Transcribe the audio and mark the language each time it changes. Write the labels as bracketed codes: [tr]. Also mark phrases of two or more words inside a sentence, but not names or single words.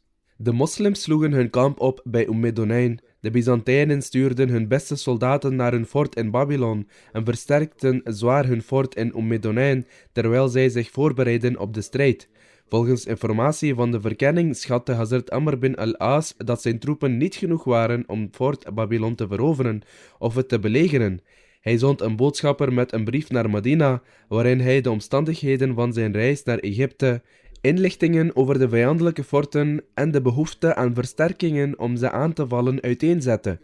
[nl] De moslims sloegen hun kamp op bij Donain. De Byzantijnen stuurden hun beste soldaten naar hun fort in Babylon en versterkten zwaar hun fort in Donain, terwijl zij zich voorbereidden op de strijd. Volgens informatie van de verkenning schatte Hazrat Amr bin al-As dat zijn troepen niet genoeg waren om fort Babylon te veroveren of het te belegeren. Hij zond een boodschapper met een brief naar Medina, waarin hij de omstandigheden van zijn reis naar Egypte, inlichtingen over de vijandelijke forten en de behoefte aan versterkingen om ze aan te vallen uiteenzette.